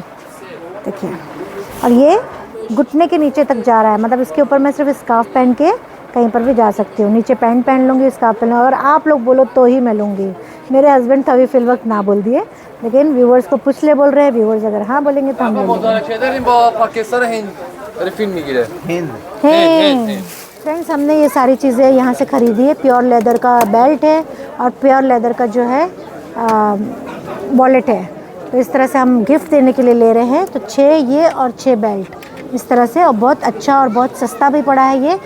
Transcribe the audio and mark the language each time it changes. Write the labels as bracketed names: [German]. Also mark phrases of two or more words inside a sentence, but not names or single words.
[Hindi] देखिए, और ये घुटने के नीचे तक जा रहा है, मतलब इसके ऊपर मैं सिर्फ स्कार्फ पहन के कहीं पर भी जा सकती हूँ। नीचे पैंट पहन लूँगी, स्कार्फ पहन लूँगी। अगर आप लोग बोलो तो ही मैं लूँगी। मेरे हस्बैंड तो अभी फिल वक्त ना बोल दिए, लेकिन व्यूवर्स को पूछ ले बोल रहे हैं। व्यूवर्स अगर हाँ बोलेंगे तो हम ले लेंगे। [Persian] مذاکره داریم با پاکستان هند. داره فیلم میگیره. [Hindi] है फ्रेंड्स, हमने ये सारी चीज़ें यहाँ से ख़रीदी है। [English] pure leather [Hindi] का बेल्ट है और [English] pure leather [Hindi] का जो है वॉलेट है। तो इस तरह से हम गिफ्ट देने के लिए ले रहे हैं। तो 6 ये और 6 बेल्ट इस तरह से, और बहुत अच्छा और बहुत सस्ता भी पड़ा है ये।